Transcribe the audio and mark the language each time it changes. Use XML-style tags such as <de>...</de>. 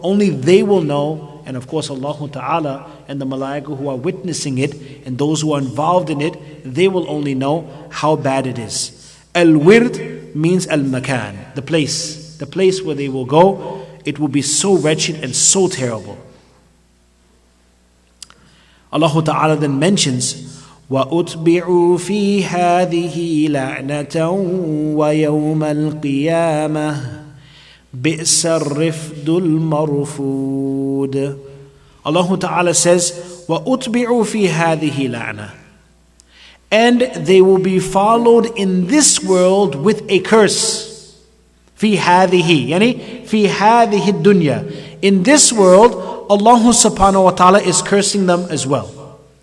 <en>Only they will know. And of course Allah Ta'ala and the malaika who are witnessing it and those who are involved in it, they will only know how bad it is. Al-wird means al-makan, the place where they will go. It will be so wretched and so terrible. Allah Ta'ala then mentions,</en> <ar>وَأُتْبِعُوا فِي هَذِهِ لَعْنَةً وَيَوْمَ الْقِيَامَةِ بِئْسَ الرِّفْدُ الْمَرْفُودُ.</ar> <en>Allah Ta'ala says,</en> <ar>وَأُتْبِعُوا فِي هَذِهِ لَعْنَةً,</ar> <en>and they will be followed in this world with a curse.</en> <ar>فِي هَذِهِ, يعني فِي هَذِهِ الدُّنْيا.</ar> <en>In this world, Allah Subhanahu wa Ta'ala is cursing them as well.</en>